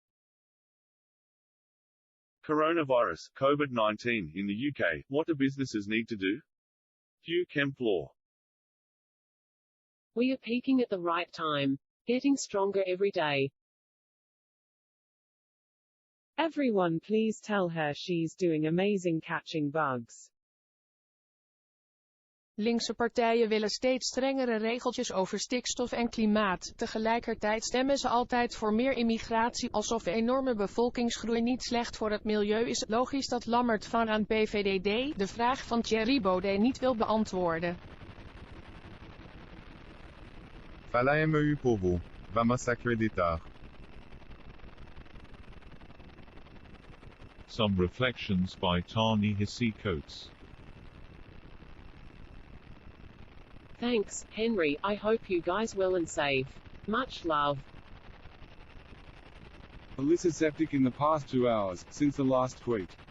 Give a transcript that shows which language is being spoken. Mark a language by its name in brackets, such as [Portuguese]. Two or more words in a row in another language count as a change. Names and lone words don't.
[English] Coronavirus, COVID-19, in the UK, what do businesses need to do? Hugh Kemp Law. We are peaking at the right time. Getting stronger every day. Everyone please tell her she's doing amazing catching bugs. [Dutch] Linkse partijen willen steeds strengere regeltjes over stikstof en klimaat. Tegelijkertijd stemmen ze altijd voor meer immigratie, alsof de enorme bevolkingsgroei niet slecht voor het milieu is. Logisch dat Lammert van aan PVDD de vraag van Thierry Baudet niet wil beantwoorden. [Portuguese] Fala meu povo, vamos acreditar. [English] Some reflections by Ta-Nehisi Coates. Thanks, Henry. I hope you guys well and safe. Much love. Alyssa septic in the past 2 hours, since the last tweet.